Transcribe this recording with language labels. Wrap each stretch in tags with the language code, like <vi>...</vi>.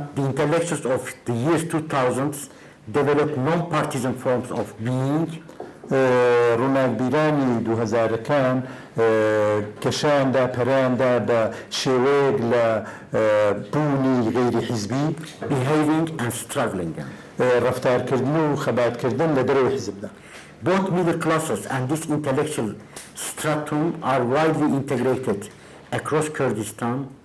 <en>the intellectuals of the years 2000s developed non-partisan forms of being.</en> <ckb>ڕۆناکبیرانی 2000ەکان کەشاندا پەراندا بە شێوەیەک لە بوونی غێری حیزبی</ckb> <en>behaving and struggling.</en> <ckb>ڕەفتارکردن و خەباتکردن لە دەرەوەی حیزبدا.</ckb> <en>Both middle classes and this intellectual stratum are widely integrated across Kurdistan.</en>